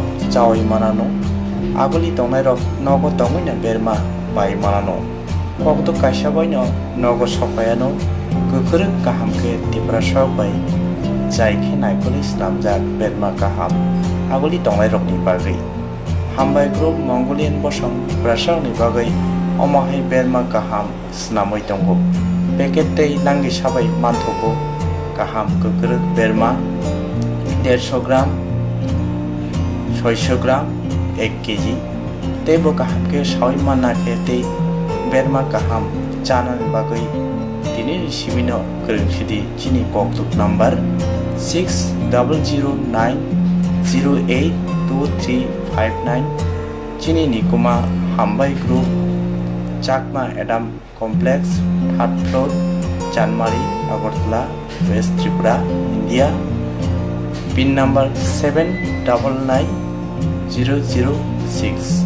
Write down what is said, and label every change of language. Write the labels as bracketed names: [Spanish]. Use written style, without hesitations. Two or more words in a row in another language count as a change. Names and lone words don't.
[Kok Borok] chawai manano Aguli tongnai rok nogo tongwina berma bai manano Kokto kaishabaino nogo sopayano Kukuruk kaham ke tiprasok bai Jai ke naikuli slamjak berma kaham Aguli tonglai rok ni bagai Hambai group Mongolian bosong prasok ni bagai Omohai berma kaham snamoi tonggo Peket tei langgi sabai manthoko Kaham kukuruk berma 150 গ্রাম 600 গ্রাম 1 কেজি tebo kaham ke shawi mana ke te berma kaham chanan bagai tini simino kerengshidi chini koktuk number 6009082359 chini nikuma hambai group Chakma Adam Complex [English] 3rd floor [Kok Borok] Chanmari Agartala West Tripura India [English] pin number [Kok Borok] 799006